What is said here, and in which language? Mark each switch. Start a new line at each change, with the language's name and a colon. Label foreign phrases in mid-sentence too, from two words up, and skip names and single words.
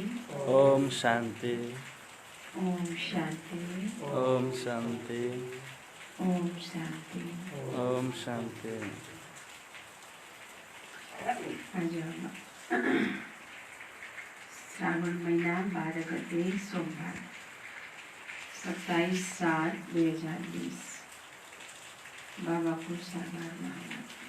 Nepali: ओम शांति। ओम शांति। ओम शांति। ओम शांति। ओम शांति। आज श्रावण महीना 12 गते सोमवार 27/7/2020 बाबा को साकार माया।